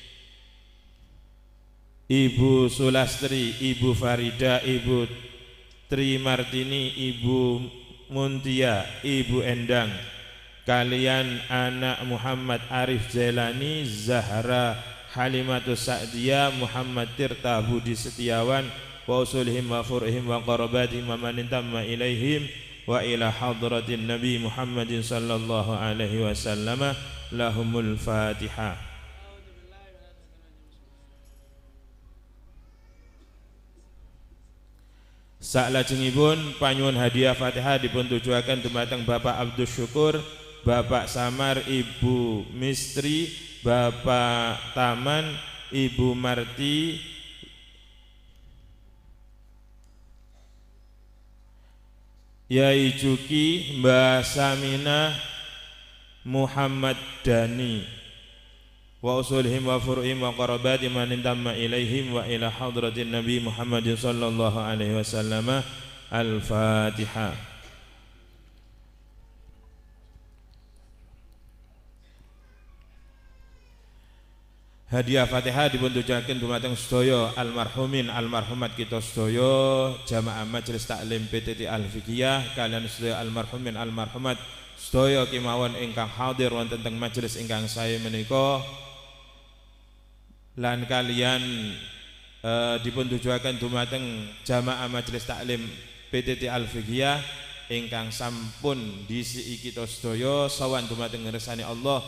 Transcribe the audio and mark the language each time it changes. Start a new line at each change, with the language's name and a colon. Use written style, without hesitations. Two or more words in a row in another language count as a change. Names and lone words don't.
Javanese: Ibu Sulastri, Ibu Farida, Ibu Tri Martini, Ibu Muntia, Ibu Endang, kalian anak Muhammad Arif Jailani, Zahra Halimatus Sa'diyah, Muhammad Tirta Budi Setiawan,
Arabic: وأصولهم وفروعهم وقراباتهم ومن انتمى إليهم وإلى حضرة نبي محمد صلى الله عليه وسلم. لهم الفاتحة.
Javanese: Salajengipun panyuwun hadiah Fatihah dipun tujuaken dumateng Bapak Abdus Syukur, Bapak Samar, Ibu Mistri, Bapak Taman, Ibu Marti,
Arabic: Yai Juki, Mbah Saminah, Muhammad Dani, وأصولهم وفروعهم وقرابات من انتمى إليهم وإلى حضرة نبي محمد صلى الله عليه وسلم. Al-Fatihah.
Javanese: Hadiah Fatihah dipun tujuaken dumateng sedaya almarhumin almarhumat kita sedaya jamaah majelis taklim PTT Al-Fiqhiyah kalian sedaya almarhumin almarhumat sedaya kemawon ingkang hadir wonten teng majelis ingkang sae menika lan kalian dipun tujuaken dumateng jamaah majelis taklim PTT Al-Fiqhiyah ingkang sampun disi kita sedaya sawan dumateng ngersani Allah.